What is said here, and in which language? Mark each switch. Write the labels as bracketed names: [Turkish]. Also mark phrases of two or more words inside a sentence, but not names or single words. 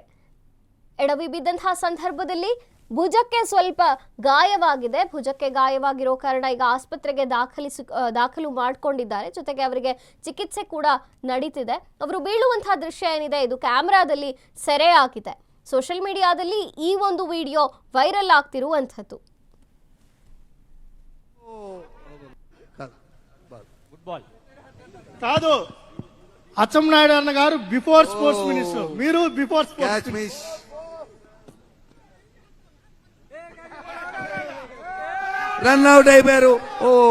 [Kannada] ಎಡವಿ ಬಿದ್ದಂತಹ ಸಂದರ್ಭದಲ್ಲಿ ಭುಜಕ್ಕೆ ಸ್ವಲ್ಪ ಗಾಯವಾಗಿದೆ. ಭುಜಕ್ಕೆ ಗಾಯವಾಗಿರೋ ಕಾರಣ ಈಗ ಆಸ್ಪತ್ರೆಗೆ ದಾಖಲು ಮಾಡಿಕೊಂಡಿದ್ದಾರೆ. ಜೊತೆಗೆ ಅವರಿಗೆ ಚಿಕಿತ್ಸೆ ಕೂಡ ನಡೀತಿದೆ. ಅವರು ಬೀಳುವಂತಹ ದೃಶ್ಯ ಏನಿದೆ ಇದು ಕ್ಯಾಮೆರಾದಲ್ಲಿ ಸೆರೆ ಆಗಿದೆ. [English] social media [Kannada] ಈ ಒಂದು ವಿಡಿಯೋ ವೈರಲ್ ಆಗ್ತಿರುವಂಥದ್ದು. [Telugu] కాదు అచ్చెన్నాయుడు అన్న గారు [English] before sports minister, [Telugu] మీరు [English] before sports run out [Telugu] అయిపోయారు. ఓ